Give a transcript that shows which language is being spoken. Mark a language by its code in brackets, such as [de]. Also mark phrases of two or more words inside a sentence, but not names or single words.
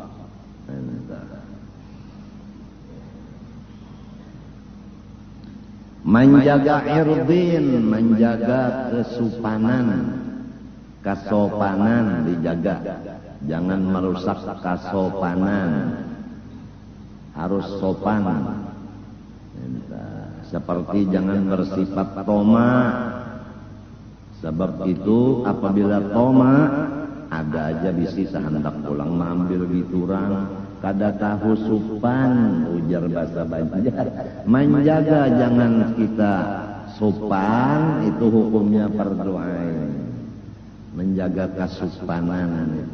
[id] Menjaga irdin, menjaga kesopanan dijaga, jangan merusak kesopanan, harus sopan. Seperti jangan bersifat toma. Sebab itu apabila toma, [bjn] ada aja bisi sehendak pulang mengambil biturang, kada tahu supan, ujar bahasa Banjar. [id] Menjaga jangan kita sopan, itu hukumnya fardu ain. Menjaga kesupanan itu.